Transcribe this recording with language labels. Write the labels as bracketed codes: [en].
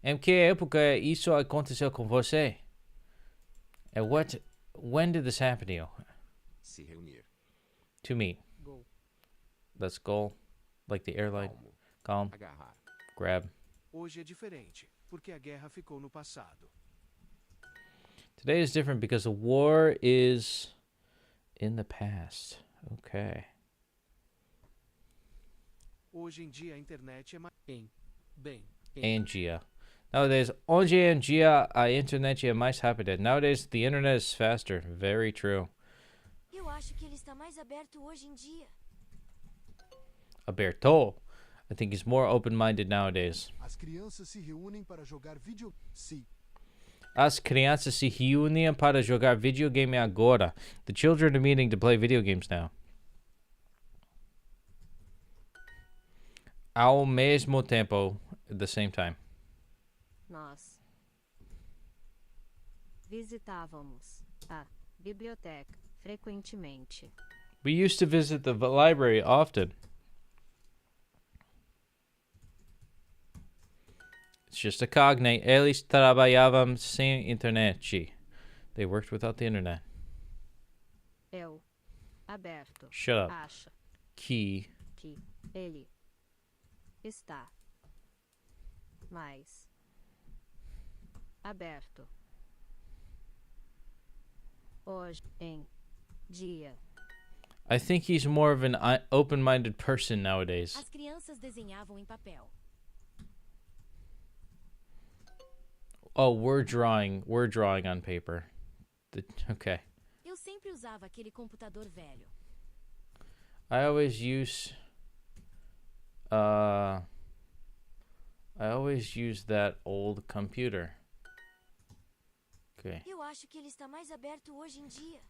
[pt] Em que época isso aconteceu com você? [en] And when did this happen to you? [pt] Se reunir. [en] To meet. [pt] Gol. [en] Let's go. Like the airline. [pt] Calmo. [en] Calm. [pt] Agarrar. [en] Grab. [pt] Hoje é diferente, porque a guerra ficou no passado. [en] Today is different because the war is in the past. Okay. [pt] Hoje em dia a internet é mais. Bem. Angia. Nowadays, hoje em dia a internet é mais rápida. [en] Nowadays, the internet is faster. Very true. [pt] Eu acho que ele está mais aberto hoje em dia. Aberto. [en] I think he's more open-minded nowadays. [pt] As crianças se reúnem para jogar vídeo. Sim. As crianças se reúnem para jogar videogame agora. [en] The children are meeting to play video games now. [pt] Ao mesmo tempo, [en] at the same time. [pt] Nós visitávamos a biblioteca frequentemente. [en] We used to visit the library often. It's just a cognate. [pt] Eles trabalhavam sem internet. [en] They worked without the internet. [pt] Eu, aberto, [en] Shut up. [pt] acha [en] Key. [pt] que ele está mais aberto hoje em dia. [en] I think he's more of an open-minded person nowadays. [pt] As crianças desenhavam em papel. [en] Oh, we're drawing on paper. Okay. [pt] Eu sempre usava aquele computador velho. [en] I always use that old computer. Okay. [pt] Eu acho que ele está mais aberto hoje em dia.